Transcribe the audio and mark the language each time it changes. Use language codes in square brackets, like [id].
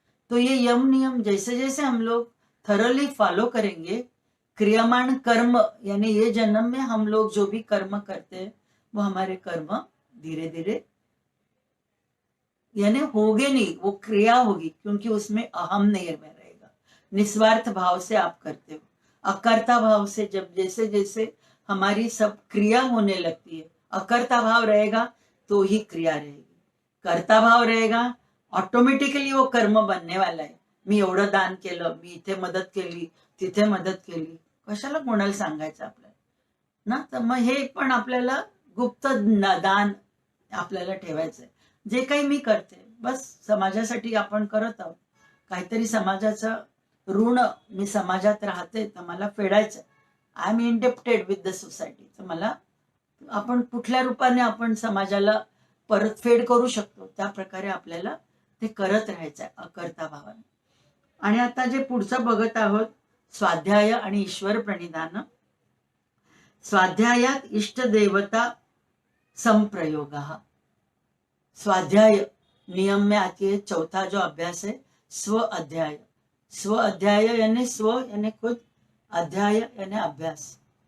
[hi] तो ये यम नियम जैसे जैसे हम लोग थरोली फॉलो करेंगे, क्रियामान कर्म यानी ये जन्म में हम लोग जो भी कर्म करते हैं वो हमारे कर्म धीरे धीरे यानी होगे नहीं, वो क्रिया होगी, क्योंकि उसमें अहम नहीं रहेगा। निस्वार्थ भाव से आप करते हो। अकर्ता भाव से जब जैसे जैसे हमारी सब क्रिया होने लगती है, अकर्ता भाव रहेगा तो ही क्रिया रहेगी। कर्ता भाव रहेगा, ऑटोमॅटिकली वो कर्म बनने वाला [mr] आहे। मी एवढं दान केलं, मी इथे मदत केली, तिथे मदत केली, कशाला कोणाला सांगायचं आपल्याला ना? तर मग हे पण आपल्याला गुप्त दान आपल्याला ठेवायचंय। जे काही मी करते बस समाजासाठी आपण करत आहोत, काहीतरी समाजाचं ऋण मी समाजात राहते तर मला फेडायचं, [en] I am indebted with the society, [mr] तर मला आपण कुठल्या रूपाने आपण समाजाला परतफेड करू शकतो त्या प्रकारे आपल्याला ते करत राहायचंय अकर्ता भावाने। आणि आता जे पुढचं बघत आहोत, स्वाध्याय आणि ईश्वर प्रणिधान। स्वाध्यायात इष्ट देवता संप्रयोग। [hi] स्वाध्याय नियम में आती है चौथा जो अभ्यास है, स्व अध्याय। स्व अध्याय यानी स्व यानी खुद, अध्याय यानी अभ्यास।